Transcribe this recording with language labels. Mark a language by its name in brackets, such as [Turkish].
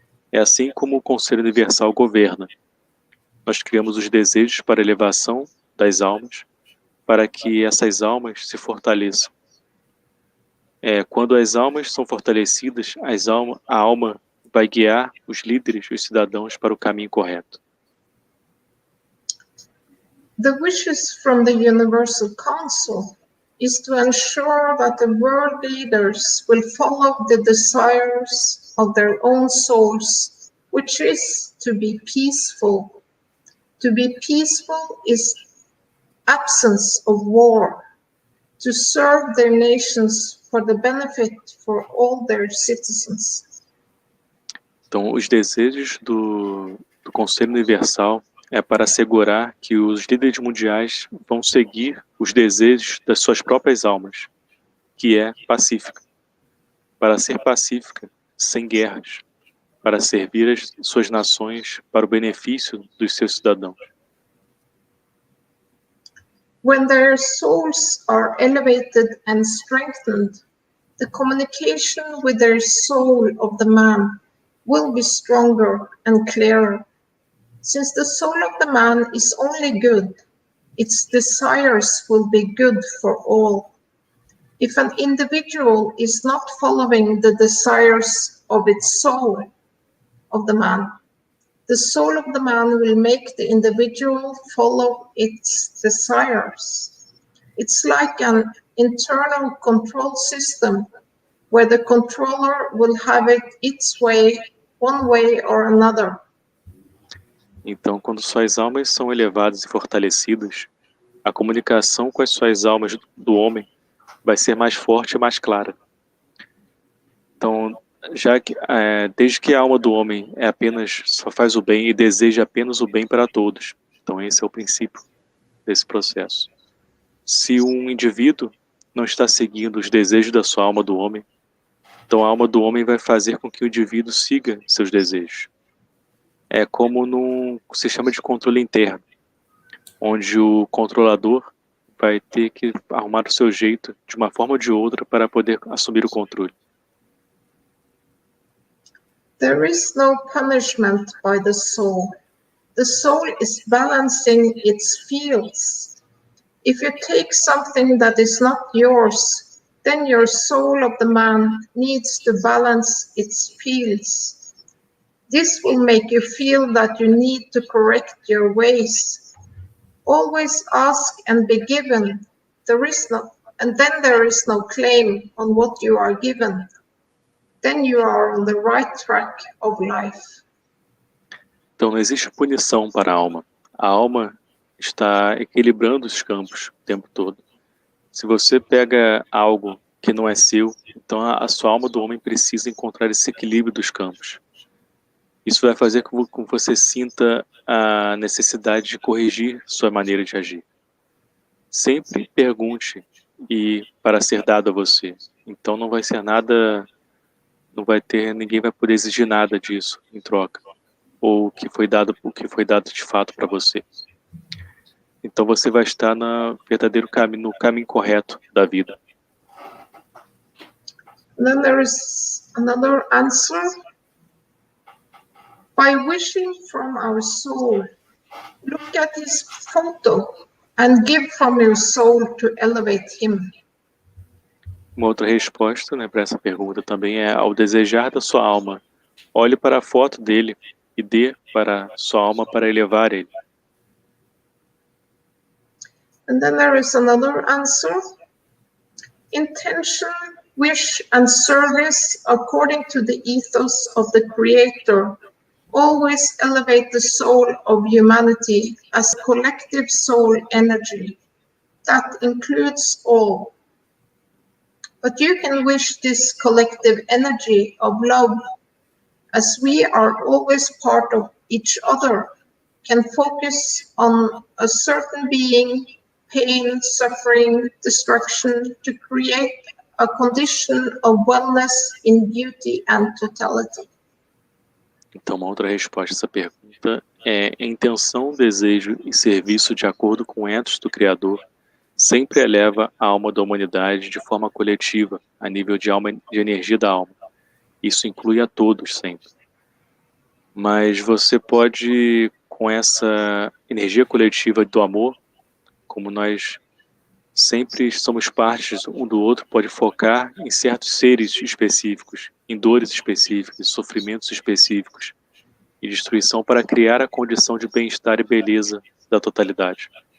[Portuguese] É assim como o Conselho Universal governa. Nós criamos os desejos para a elevação das almas, para que essas almas se fortaleçam. Quando as almas são fortalecidas, a alma vai guiar os líderes e os cidadãos para o caminho correto. [English] The wishes from the Universal Council is to ensure that the world leaders will follow the desires of their own souls, which is to be peaceful. To be peaceful is absence of war, to serve their nations for the benefit for all their citizens. [Portuguese] Então, os desejos do Conselho Universal é para assegurar que os líderes mundiais vão seguir os desejos das suas próprias almas, que é pacífica. Para ser pacífica, sem guerras, para servir as suas nações para o benefício dos seus cidadãos. [English] When their souls are elevated and strengthened, the communication with their soul of the man will be stronger and clearer. Since the soul of the man is only good, its desires will be good for all. If an individual is not following the desires of its soul of the soul of the man will make the individual follow its desires. It's like an internal control system where the controller will have it its way, one way or another. [Portuguese] Então, quando suas almas são elevadas e fortalecidas, a comunicação com as suas almas do homem vai ser mais forte e mais clara. Então, desde que a alma do homem só faz o bem e deseja apenas o bem para todos. Então, esse é o princípio desse processo. Se um indivíduo não está seguindo os desejos da sua alma do homem, então a alma do homem vai fazer com que o indivíduo siga seus desejos. É como num sistema de controle interno, onde o controlador vai ter que arrumar o seu jeito de uma forma ou de outra para poder assumir o controle. [English] There is no punishment by the soul. The soul is balancing its fields. If you take something that is not yours, then your soul of the man needs to balance its fields. This will make you feel that you need to correct your ways. Always ask and be given. And then there is no claim on what you are given. Then you are on the right track of life. [Portuguese] Então não existe punição para a alma. A alma está equilibrando os campos o tempo todo. Se você pega algo que não é seu, então a sua alma do homem precisa encontrar esse equilíbrio dos campos. Isso vai fazer com que você sinta a necessidade de corrigir sua maneira de agir. Sempre pergunte para ser dado a você. Então não vai ser nada, ninguém vai poder exigir nada disso em troca, ou o que foi dado de fato para você. Então você vai estar no caminho correto da vida. [English] Then there is another answer. By wishing from our soul, Look at his photo and give from your soul to elevate him. [Portuguese] Uma outra resposta, né, para essa pergunta também é: ao desejar da sua alma, olhe para a foto dele e dê para sua alma para elevar ele. [English] And then there is another answer. Intention, wish, and service according to the ethos of the Creator always elevate the soul of humanity as a collective soul energy that includes all. But you can wish this collective energy of love, as we are always part of each other, can focus on a certain being, pain, suffering, destruction, to create a condition of wellness in beauty and totality. [Portuguese] Então, uma outra resposta a essa pergunta é: intenção, desejo e serviço de acordo com o ethos do Criador sempre eleva a alma da humanidade de forma coletiva, a nível de energia da alma. Isso inclui a todos sempre. Mas você pode, com essa energia coletiva do amor, como nós sempre somos partes um do outro, pode focar em certos seres específicos, em dores específicas, sofrimentos específicos e destruição para criar a condição de bem-estar e beleza da totalidade.